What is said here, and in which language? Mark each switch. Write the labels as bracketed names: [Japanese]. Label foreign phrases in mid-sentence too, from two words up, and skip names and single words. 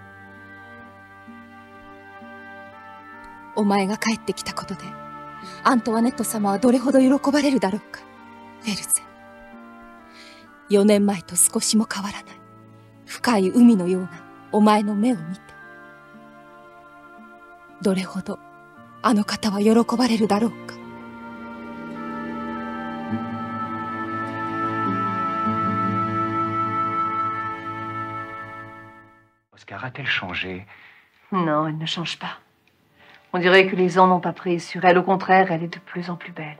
[Japanese] お前が帰ってきたことで、アントワネット様はどれほど喜ばれるだろうか、フェルゼン。4年前と少しも変わらない、深い海のようなお前の目を見て、どれほどあの方は喜ばれるだろうか。 [French] Oscar a-t-elle changé? Non, elle ne change pas. On dirait que les ans n'ont pas prise sur elle. Au contraire, elle est de plus en plus belle.